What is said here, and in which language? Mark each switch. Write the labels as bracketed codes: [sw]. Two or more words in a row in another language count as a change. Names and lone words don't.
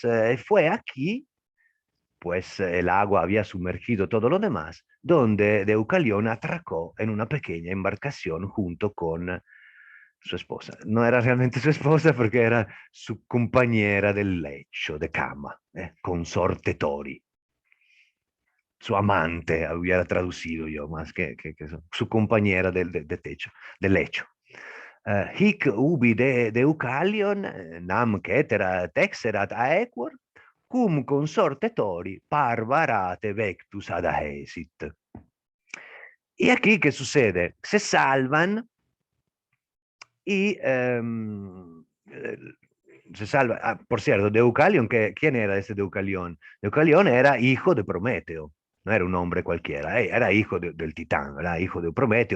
[es] Fue aquí, pues el agua había sumergido todo lo demás, donde Deucalión atracó en una pequeña embarcación junto con su esposa. No era realmente su esposa porque era su compañera del lecho, de cama, [la] consorte Tori. [es] Su amante, hubiera traducido yo, más que su compañera de techo, del lecho. [la] Hic ubi de Eucalion, nam cetera texerat aequor, cum consorte Tori parvarate vectus adaesit. [es] Y aquí, ¿qué sucede? Se salvan y se salva. Por cierto, Deucalion, ¿quién era ese Deucalión? Deucalión era hijo de Prometeo. No era un hombre cualquiera, era hijo del titán, era hijo de Prometeo.